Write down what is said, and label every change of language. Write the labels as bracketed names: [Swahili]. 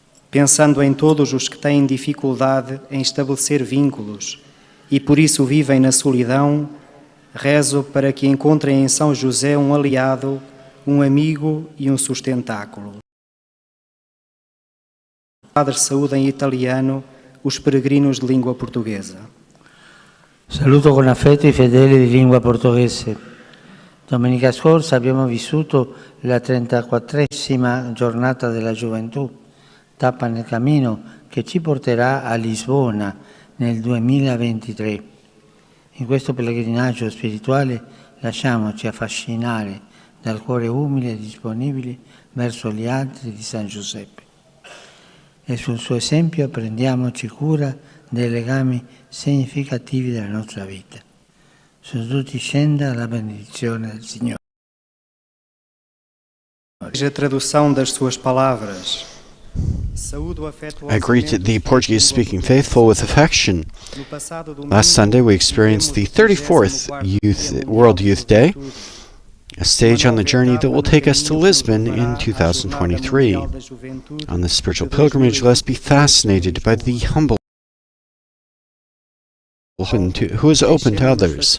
[Portuguese] Pensando em todos os que têm dificuldade em estabelecer vínculos e por isso vivem na solidão, rezo para que encontrem em São José um aliado, um amigo e um sustentáculo. O Padre saúda em italiano os peregrinos de língua portuguesa. [Italian] Saluto con affetto i fedeli di lingua portoghese. Domenica scorsa abbiamo vissuto la 34esima giornata della gioventù, tappa nel cammino che ci porterà a Lisbona nel 2023. In questo pellegrinaggio spirituale lasciamoci affascinare dal cuore umile e disponibile verso gli altri di San Giuseppe. e sul suo esempio prendiamoci cura dei legami significativi della nostra vita. Su tutti scenda la benedizione del Signore. [Portuguese] A tradução das suas palavras. [English] I greet the Portuguese-speaking faithful with affection. Last Sunday we experienced the 34th World Youth Day, a stage on the journey that will take us to Lisbon in 2023. On this spiritual pilgrimage, let us be fascinated by the humble who is open to others.